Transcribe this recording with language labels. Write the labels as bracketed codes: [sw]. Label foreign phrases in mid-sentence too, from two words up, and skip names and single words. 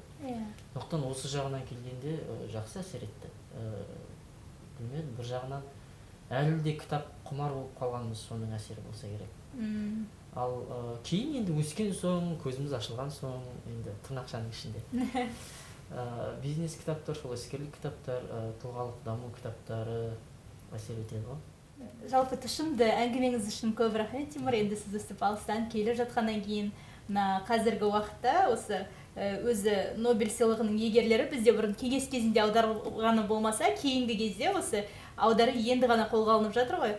[kk] Сондықтан осы жағынан келгенде жақсы әсер етті. Білмедім, бір жағынан әлі де кітап құмар болып қалғанымыз соның әсері болса керек. Ал кейін енді өскен соң, көзіміз ашылған соң, енді тырнақшаның ішінде [ky] Бизнес китаптар, ошол искерлик китаптар, туугалык дамуу китаптары әсер этет го. [kk] Жалпы тұшымды әңгімеңіз үшін көп рахмет, Тимур. Енді сіз өстіп алыстан келіп жатқаннан кейін мына қазіргі уақытта осы өзі Нобель сыйлығының иегерлері бізде бұрын кеңес кезінде аударылғаны болмаса, кейінгі кезде осы аудары енді ғана қолға алынып жатыр ғой.